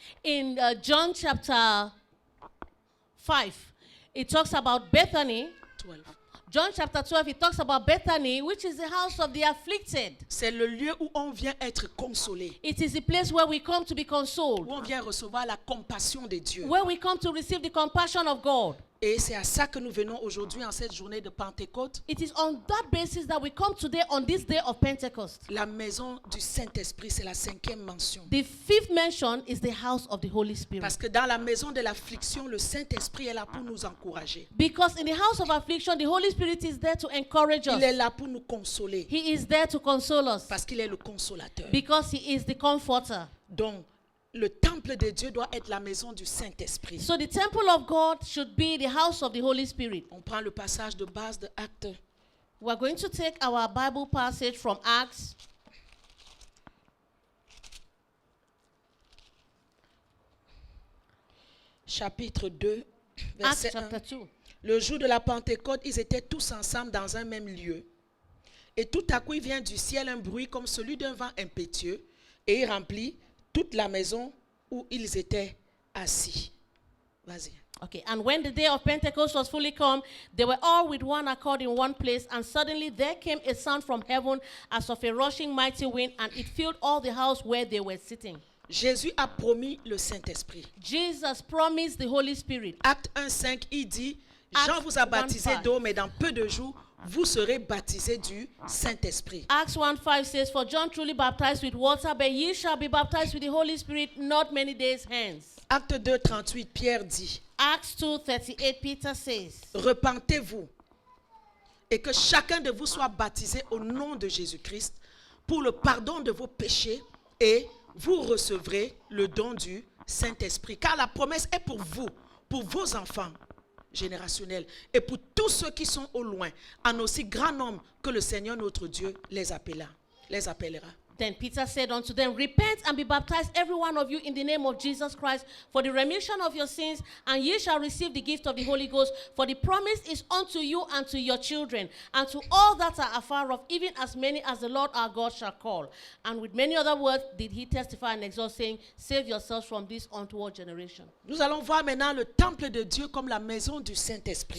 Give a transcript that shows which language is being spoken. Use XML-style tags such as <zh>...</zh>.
<en>In John chapter 5, it talks about Bethany. 12. John chapter 12, it talks about Bethany, which is the house of the afflicted.</en> <fr>C'est le lieu où on vient être consolé,</fr> <en>It is the place where we come to be</en> <fr>où</fr> <en>consoled,</en> <fr>on vient recevoir la compassion de Dieu.</fr> <en>where we come to receive the compassion of God.</en> <fr>Et c'est à ça que nous venons aujourd'hui en cette journée de Pentecôte.</fr> <en>It is on that basis that we come today on this day of Pentecost.</en> <fr>La maison du Saint-Esprit, c'est la cinquième mention.</fr> <en>The fifth mention is the house of the Holy Spirit.</en> <fr>Parce que dans la maison de l'affliction, le Saint-Esprit est là pour nous encourager.</fr> <en>Because in the house of affliction, the Holy Spirit is there to encourage</en> <fr>Il est</fr> <en>us.</en> <fr>là pour nous consoler.</fr> <en>He is there to console us.</en> <fr>Parce qu'il est le consolateur.</fr> <en>Because he is the comforter.</en> <fr>Donc, le temple de Dieu doit être la maison du Saint-Esprit.</fr> <en>So the temple of God should be the house of the Holy Spirit.</en> <fr>On prend le passage de base de Actes.</fr> <en>We're going to take our Bible passage from Acts.</en> <fr>Chapitre 2,</fr> <en>Acts</en> <fr>verset 1.</fr> <en>chapter 2.</en> <fr>Le jour de la Pentecôte, ils étaient tous ensemble dans un même lieu. Et tout à coup, il vient du ciel un bruit comme celui d'un vent impétueux, et il remplit toute la maison où ils étaient assis. Vas-y.</fr> <en>Okay, and when the day of Pentecost was fully come, they were all with one accord in one place, and suddenly there came a sound from heaven as of a rushing mighty wind, and it filled all the house where they were sitting.</en> <fr>Jésus a promis le Saint-Esprit.</fr> <en>Jesus promised the Holy Spirit.</en> <fr>Acte 1,5, il dit, Jean</fr> <en>Acts</en> <fr>vous a baptisé</fr> <en>1:5.</en> <fr>d'eau, mais dans peu de jours, vous serez baptisés du Saint-Esprit.</fr> <en>Acts 1:5 says, For John truly baptized with water, but ye shall be baptized with the Holy Spirit not many days hence.</en> <fr>Acte 2,38, Pierre dit,</fr> <en>Acts 2:38, Peter says,</en> <fr>repentez-vous et que chacun de vous soit baptisé au nom de Jésus-Christ pour le pardon de vos péchés et vous recevrez le don du Saint-Esprit. Car la promesse est pour vous, pour vos enfants générationnels et pour tous ceux qui sont au loin, en aussi grand nombre que le Seigneur notre Dieu les appellera.</fr> <en>Then Peter said unto them, Repent and be baptized every one of you in the name of Jesus Christ for the remission of your sins, and ye shall receive the gift of the Holy Ghost. For the promise is unto you and to your children, and to all that are afar off, even as many as the Lord our God shall call. And with many other words did he testify and exhort, saying, Save yourselves from this untoward generation.</en> <fr>Nous allons voir maintenant le temple de Dieu comme la maison du Saint-Esprit.</fr>